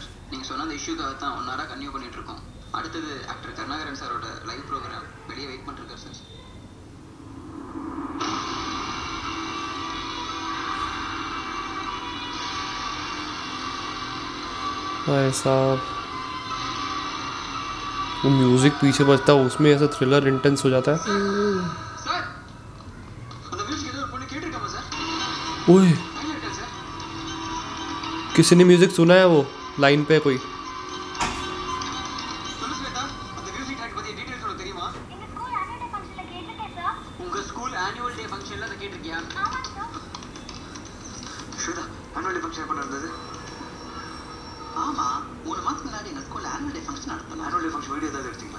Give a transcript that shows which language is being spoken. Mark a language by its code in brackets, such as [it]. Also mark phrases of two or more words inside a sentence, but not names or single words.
[ta] நீங்க சொன்ன அந்த இஷ்யூக்காக தான் 1 hour கன்டினியூ பண்ணிட்டு இருக்கோம். அடுத்தது ஆக்டர் கருணாகரன் சாரோட [en] live program [ta] வெளியே வெயிட் பண்ணிருக்காரு சார். [hi] भाई साहब वो म्यूजिक पीछे बजता है उसमें ऐसा [en] thriller intense [hi] हो जाता है. [ta] சார் அந்த மியூசிக் ஏதோ ஒரு பொண்ணு கேட்டிருக்காமா சார்? ओए லைன்ல இருக்கா சார்? [hi] किसी ने म्यूजिक सुना है वो लाइन पे कोई. [ta] சொல்லு ஸ்வேதா, அந்த [en] music track [ta] பத்தி டீடைல்ஸ் உனக்கு தெரியுமா? எங்க [en] school annual day functionla [ta] கேட்டிருக்கேன் சார். உங்க [en] school annual day functionla [ta] அதை கேட்டிருக்கியா? ஆமாங்க சார். ஸ்வேதா, [en] annual day function [ta] எப்ப நடந்தது? ஆமா, 3 மாசத்துக்கு முன்னாடி எங்க ஸ்கூல்ல [en] annual day function [ta] நடத்தணும். [en] annual day function video [ta] ஏதாவது எடுத்தீங்களா?